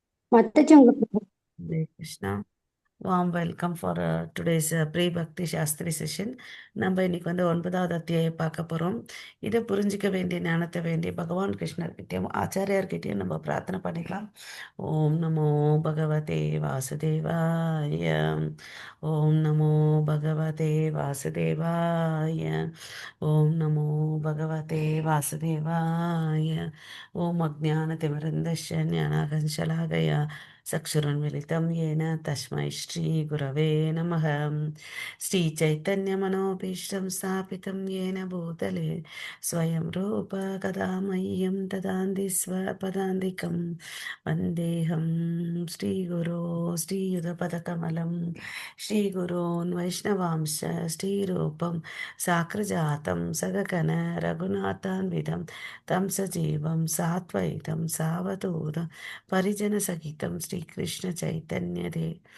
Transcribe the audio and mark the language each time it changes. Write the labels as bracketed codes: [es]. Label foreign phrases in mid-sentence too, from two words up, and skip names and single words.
[ta] மத்தச்சு உங்களுக்கு [en] Hare Krishna. Warm welcome for today's pre-Bhakti Shastri session. [ta] நம்ம இன்னைக்கு வந்து 9வது அத்தியாயம் பார்க்க போறோம். இதை புரிஞ்சிக்க வேண்டிய ஞானத்தை வேண்டிய பகவான் கிருஷ்ணர்கிட்டயும் ஆச்சாரியார்கிட்டயும் நம்ம பிரார்த்தனை பண்ணிக்கலாம். [sa] ॐ नमो भगवते वासुदेवाय. ॐ नमो भगवते वासुदेवाय. ॐ नमो भगवते वासुदेवाय. ॐ अज्ञानतिमिरान्धस्य ज्ञानाञ्जनशलाकया चक्षुरुन्मिलितं येन तस्मै श्रीगुरवे नमः। श्रीचैतन्यमनोभीष्टं स्थापितं येन भूतले स्वयं रूप कदा मह्यं ददाति स्वपदान्तिकं वन्देऽहं श्रीगुरो श्रीयुतपदकमलं श्रीगुरोन् वैष्णवांश्च श्रीरूपं साग्रजातं सगगन रघुनाथान्वितं तं सजीवं सात्वैतं सावधूतं परिजनसहितं श्रीकृष्णचैतन्यदेव